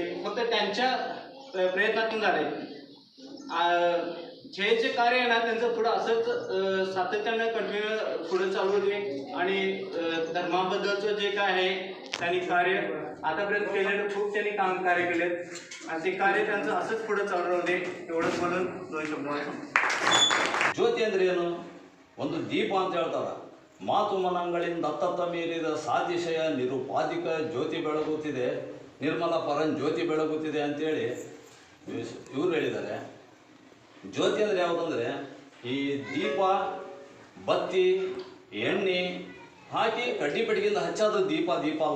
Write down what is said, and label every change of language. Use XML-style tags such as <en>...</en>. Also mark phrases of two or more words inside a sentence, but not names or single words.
<mr>फक्त त्यांच्या प्रयत्नातून झाले. जे कार्य आहे ना त्यांचं पुढं असंच सातत्यानं कंटिन्यू पुढं चालू होते आणि धर्माबद्दलचं जे काय आहे त्यांनी कार्य आतापर्यंत केलेलं खूप त्यांनी कार्य केलेत आणि ते कार्य त्यांचं असंच पुढं चालू होते. एवढंच बोलून 2 शब्द.</mr> <kn>ಜ್ಯೋತಿ ಅಂದ್ರೆ ಏನು? ಒಂದು ದೀಪ ಅಂತ ಹೇಳ್ತಾರೆ. ಮಾತು ಮನಗಳಿಂದ ದತ್ತತ್ತ ಮೀರಿದ ಸಾತಿಶಯ ನಿರುಪಾಧಿಕ ಜ್ಯೋತಿ ಬೆಳಗುತ್ತಿದೆ, ನಿರ್ಮಲ ಪರಂ ಜ್ಯೋತಿ ಬೆಳಗುತ್ತಿದೆ ಅಂತೇಳಿ ಇವರು ಹೇಳಿದ್ದಾರೆ. ಜ್ಯೋತಿ ಅಂದರೆ ಯಾವುದಂದರೆ ಈ ದೀಪ, ಬತ್ತಿ, ಎಣ್ಣೆ ಹಾಕಿ ಕಡ್ಡಿ ಪೆಟ್ಟಿಗೆಯಿಂದ ಹಚ್ಚಾದ ದೀಪ ಅಲ್ಲ.</kn>